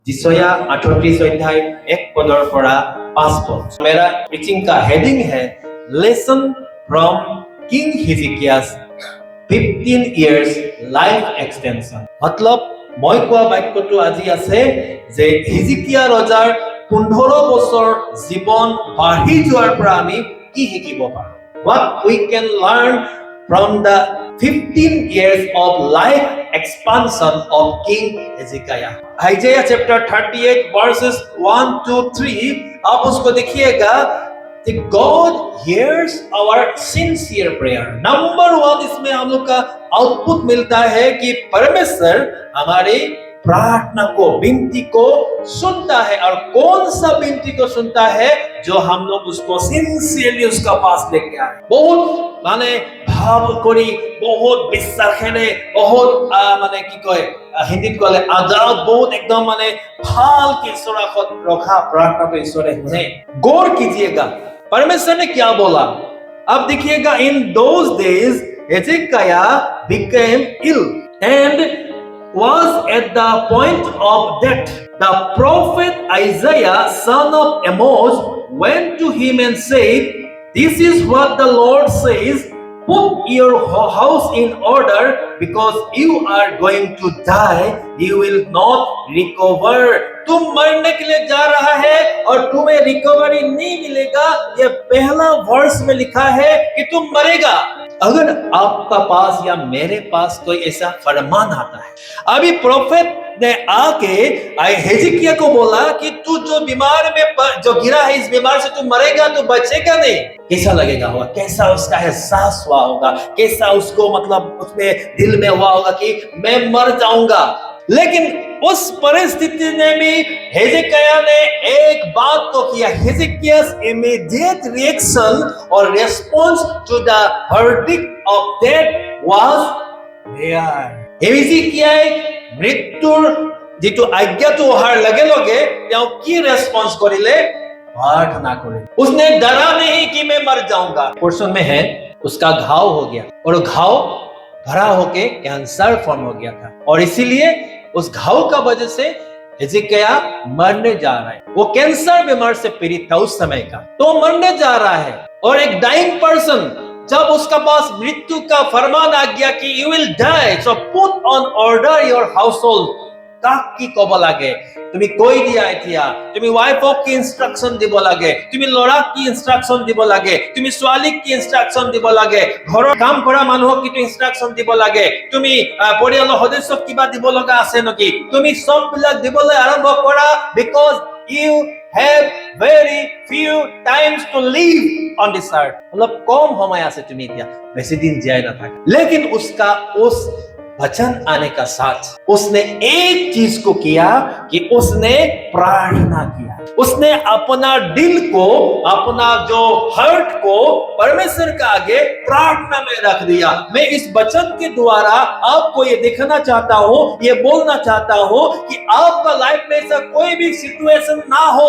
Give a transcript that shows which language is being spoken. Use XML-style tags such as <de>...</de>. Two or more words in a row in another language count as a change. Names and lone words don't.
<hi>जिसया 38 अध्याय 1 पदर परा 5 पद। मेरा प्रीचिंग का हेडिंग है</hi> <en>lesson from King Hijkiyas 15 years life extension.</en> <as>मतलब মই কোৱা বাক্যটো আজি আছে যে হিজকিয়া ৰজাৰ 15 বছৰ জীৱন বাঢ়ি যোৱাৰ পৰা আমি কি শিকিব পাৰো?</as> <en>What we can learn from the 15 years of life expansion of King Hezekiah. Isaiah chapter 38 verses 1 to 3</en> <hi>आप उसको देखिएगा कि</hi> <en>God hears our sincere prayer.</en> <hi>नंबर 1 इसमें हम लोग का आउटपुट मिलता है कि परमेश्वर हमारे प्रार्थना को, विनती को सुनता है। और कौन सा विनती को सुनता है? जो हम लोग उसको सिंसियरली उसका पास लेके आए, बहुत माने भाव करी, बहुत বিশ্বাসেৰে, बहुत माने</hi> <as>কি কয় হিন্দীত কলে আজাদ,</as> <hi>बहुत एकदम माने ভাল के ईश्वर रखा प्रार्थना को ईश्वर ने गौर कीजिएगा परमेश्वर ने क्या बोला। अब देखिएगा</hi> <en>in those days Hezekiah became ill and was at the point of death. The prophet Isaiah, son of Amos, went to him and said, "This is what the Lord says, put your house in order because you are going to die, you will not recover."</en> <hi>तुम मरने के लिए जा रहा है और तुम्हें रिकवरी नहीं मिलेगा। ये पहला वर्स में लिखा है कि तुम मरेगा। अगर आपका पास या मेरे पास कोई ऐसा फरमान आता है, अभी प्रोफेट ने आके हिजकिय्याह को बोला कि तू जो बीमार में जो गिरा है, इस बीमार से तू मरेगा, तू बचेगा नहीं। कैसा लगेगा होगा? कैसा उसका एहसास हुआ होगा? कैसा उसको मतलब उसमें दिल में हुआ होगा कि मैं मर जाऊंगा। लेकिन उस परिस्थिति में भी हिजकिय्याह ने एक बात तो किया।</hi> <en>हिजकिय्याह's immediate reaction or response to the verdict of death was prayer.</en> <as>হিজকিয়্যাহে মৃত্যুৰ যেটো আজ্ঞাটো অহাৰ লগে লগে তেওঁ কি ৰেসপন্স কৰিলে?</as> <hi>प्रार्थना करे। उसने डरा नहीं कि मैं मर जाऊंगा। पोर्शन में है उसका घाव हो गया और घाव भरा होके कैंसर फॉर्म हो गया था और इसीलिए उस घाव का वजह से हिजकिय्याह मरने जा रहा है। वो कैंसर बीमार से पीड़ित था उस समय का, तो मरने जा रहा है। और एक</hi> <en>dying person</en> <hi>जब उसका पास मृत्यु का फरमान आ गया कि</hi> <en>you will die, so put on order your household.</en> <as>কাক কি কব লাগে? তুমি কৈ দিয়া এতিয়া, তুমি ওয়াইফক কি ইনস্ট্রাকশন দিব লাগে, তুমি লৰাক কি ইনস্ট্রাকশন দিব লাগে, তুমি ছোৱালীক কি ইনস্ট্রাকশন দিব লাগে, ঘৰৰ কাম কৰা মানুহক কি ইনস্ট্রাকশন দিব লাগে, তুমি পৰিয়ালৰ সদস্যক কিবা দিব লগা আছে নেকি, তুমি সব বিলাক দিবলৈ আৰম্ভ কৰা।</as> <en>because you have very few times to live on this earth।</en> <hi>मतलब कम समय</hi> <as>আছে তুমি এতিয়া, বেছি দিন জীয়াই না থাকা।</as> <hi>लेकिन उसका उस वचन आने का साथ उसने एक चीज को किया कि उसने प्रार्थना किया। उसने अपना दिल को, अपना जो हर्ट को परमेश्वर के आगे प्रार्थना में रख दिया। मैं इस वचन के द्वारा आपको ये दिखाना चाहता हूँ, ये बोलना चाहता हूँ कि आपका लाइफ में ऐसा कोई भी सिचुएशन ना हो।</hi>